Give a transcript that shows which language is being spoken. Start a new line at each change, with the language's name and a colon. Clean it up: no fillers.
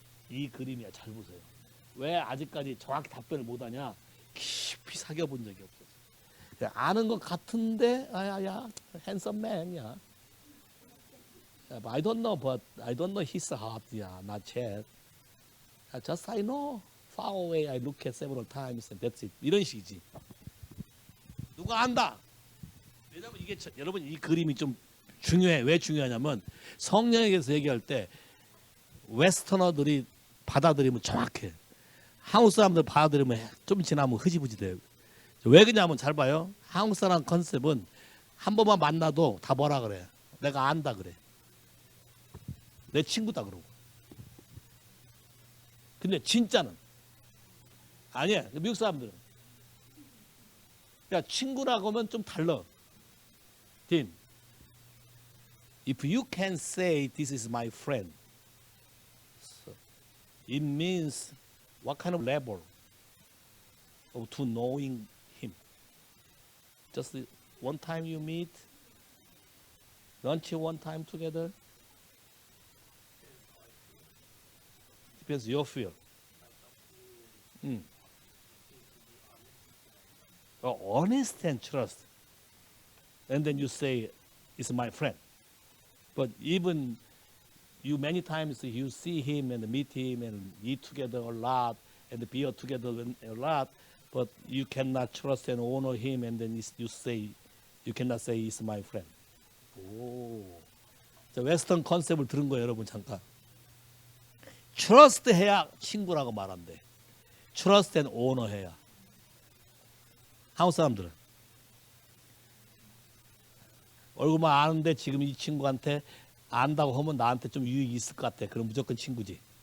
Korean: 이 그림이야. 잘 보세요. 왜 아직까지 정확히 답변을 못하냐? 깊이 사귀어 본 적이 없었어요. 아는 것 같은데 야
English: handsome man
Korean: 이야.
English: I don't know, but I don't know his heart. Yeah, not yet. Just I know. Far away, I look at several times, and that's it.
Korean: 이런 식이지. 누가 안다. 왜냐면 이게 여러분 이 그림이 좀 중요해. 왜 중요하냐면 성령에 대해서 얘기할 때 웨스터너들이 받아들이면 정확해. 한국 사람들 받아들이면 좀 지나면 흐지부지 돼요. 왜 그러냐면 잘 봐요. 한국 사람 컨셉은 한 번만 만나도 다 뭐라 그래. 내가 안다 그래. 내 친구다 그러고. 근데 진짜는 아니야. 미국 사람들은 야 친구라고 하면 좀 달라.
English: 딘, if you can say this is my friend, so it means what kind of level of to knowing him. Just one time you meet, lunch one time together. Depends your feel. Honest and trust. And then you say, it's my friend. But even you many times you see him and meet him and eat together a lot and be together a lot, but you cannot trust and honor him, and then you cannot say he's my friend.
Korean: 오, 웨스턴 컨셉을 들은 거예요, 여러분 잠깐. 트러스트 해야 친구라고 말한대. 트러스트 앤 오너 해야. 한국 사람들은 얼굴만 아는데 지금 이 친구한테 안다고 하면 나한테 좀 유익이 있을 것 같아. 그럼 무조건 친구지.